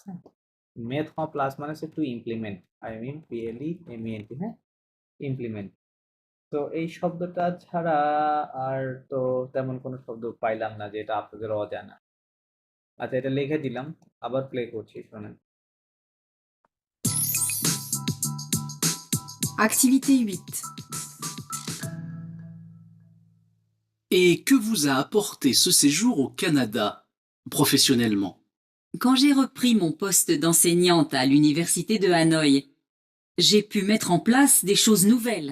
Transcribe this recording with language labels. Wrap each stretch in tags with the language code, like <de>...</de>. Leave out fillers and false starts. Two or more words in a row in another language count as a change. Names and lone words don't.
<bn>হ্যাঁ, মেথ প্লাস মানে হচ্ছে</bn> <en>to implement,</en> <bn>PLEMENT, হ্যাঁ, ইমপ্লিমেন্ট। তো এই শব্দটা ছাড়া আর তো তেমন কোনো শব্দ পাইলাম না যেটা আপনাদের অজানা। আচ্ছা, এটা লিখে দিলাম, আবার প্লে করছি, শোনেন।</bn> <fr>Activité 8. Et que vous a apporté ce séjour au Canada, professionnellement? Quand j'ai repris mon poste d'enseignante à l'université de Hanoï, j'ai pu mettre en place des choses nouvelles.</fr>